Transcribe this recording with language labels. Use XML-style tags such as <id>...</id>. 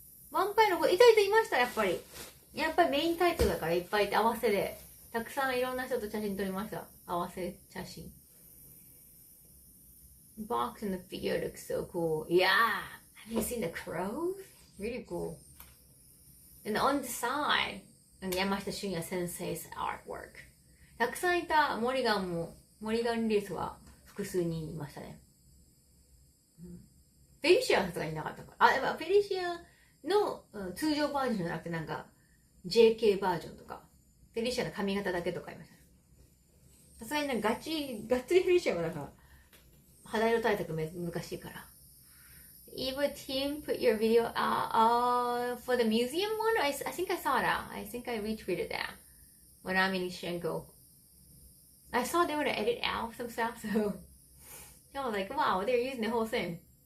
<ja>ワンパイの子、いました、やっぱり。やっぱりメインタイトルだからいっぱいいて合わせで、たくさんいろんな人と写真撮りました。合わせ写真。</ja> <en>Box and the figure looks so cool. Yeah! Have you seen the crows? Really cool. And on the side,</en> <ja>山下俊也先生</ja> <en>'s artwork.</en> <ja>たくさんいたモリガンリリースは複数人いましたね。フェリシアはさすがになかったから。でもフェリシアの、通常バージョンじゃなくてなんか JK バージョンとか、フェリシアの髪型だけとかありました。さすがになんかがっつりフェリシアはなんか肌色対策難しいから。</ja> <en>EVO team put your video out for the museum one? I think I saw that. I think I retweeted that when I'm in Shengo. I saw they were to edit out some stuff, so I was like, wow, they're using the whole thing.</en>